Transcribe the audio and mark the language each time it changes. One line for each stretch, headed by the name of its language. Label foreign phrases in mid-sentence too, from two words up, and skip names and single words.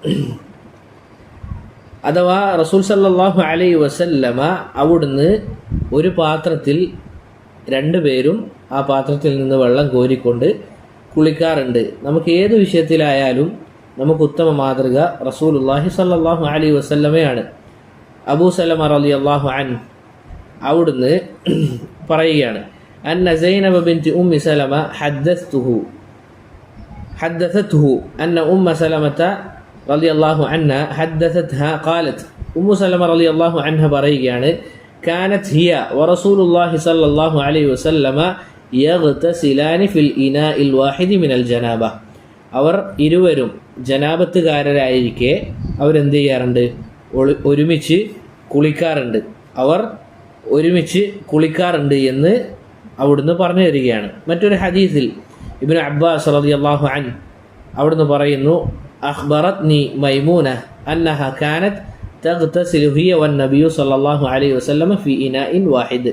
Malayalam: അഥവാ റസൂൽ
Arabic: صلى الله عليه وسلم
Malayalam: അവിടുന്ന് ഒരു പാത്രത്തിൽ രണ്ടുപേരും ആ പാത്രത്തിൽ നിന്ന് വെള്ളം കോരിക്കൊണ്ട് കുളിക്കാറുണ്ട്. നമുക്ക് ഏത് വിഷയത്തിലായാലും നമുക്ക് ഉത്തമ മാതൃക
Arabic: رسول الله صلى الله عليه وسلم ആണ്. അബൂ സലമ رضي الله عنه
Malayalam: അവിടുന്ന് പറയുകയാണ്,
Arabic: أن زينب بنت أم سلمة حدثته أن أم سلمة رضي الله عنها حدثتها قالت ഉമ്മു സലമ رضي الله عنها പറയുകയാണ്, كانت هي ورسول الله صلى الله عليه وسلم يغتسلان في الإناء الواحد من الجنابة.
Malayalam: അവർ ഇരുവരും ജനാബത്തുകാരായിരിക്കെ അവരെന്ത് ചെയ്യാറുണ്ട്? ഒരുമിച്ച് കുളിക്കാറുണ്ട് എന്ന് അവിടുന്ന് പറഞ്ഞു തരികയാണ്. മറ്റൊരു ഹദീസിൽ
Arabic: ഇബ്നു അബ്ബാസ് رضي الله عنه
Malayalam: അവിടുന്ന് പറയുന്നു,
Arabic: أخبرتني ميمونة أنها كانت تغتسل هي والنبي صلى الله عليه وسلم في إناء واحد.